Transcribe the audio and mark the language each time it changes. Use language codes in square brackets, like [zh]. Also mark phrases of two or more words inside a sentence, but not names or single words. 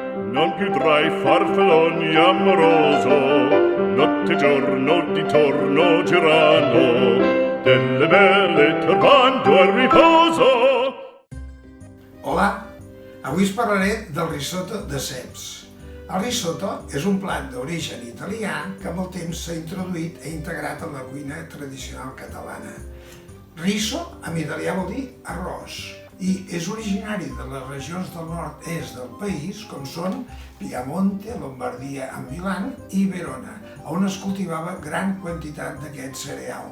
[it] Non più tra i farfalloni amoroso, notte e giorno di torno girano, delle belle turbando al riposo. [ca] Hola, avui us parlaré del risotto de ceps. El risotto és un plat d'origen italià que amb el temps s'ha introduït i integrat en la cuina tradicional catalana. Riso, en italià, vol dir arròs, i és originari de les regions del nord-est del país, com són Piemonte, Lombardia, amb Milà i Verona, on es cultivava gran quantitat d'aquest cereal.